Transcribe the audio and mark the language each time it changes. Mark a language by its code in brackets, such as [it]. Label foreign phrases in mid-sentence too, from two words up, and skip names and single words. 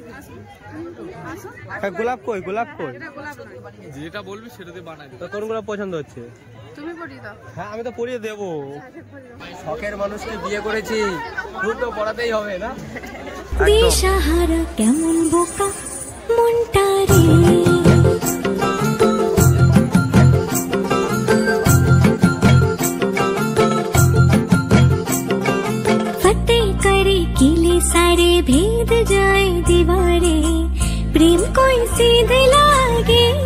[bn] হ্যাঁ, গোলাপ কই? গোলাপ কই? এটা গোলাপ না, যেটা বলবি সেটা দিয়ে বানাই। তো কোন গোলাপ পছন্দ হচ্ছে? তুমি পরিয়ে দাও। হ্যাঁ, আমি তো পরিয়ে দেবো। শখের মানুষকে বিয়ে করেছি, ফুল তো পড়াতেই হবে না। দিশাহারা কেমন বোকা মনটা রে, [hi] फतेह करे किले सारे भेद जाए दीवारे, प्रेम कोई सीधे लागे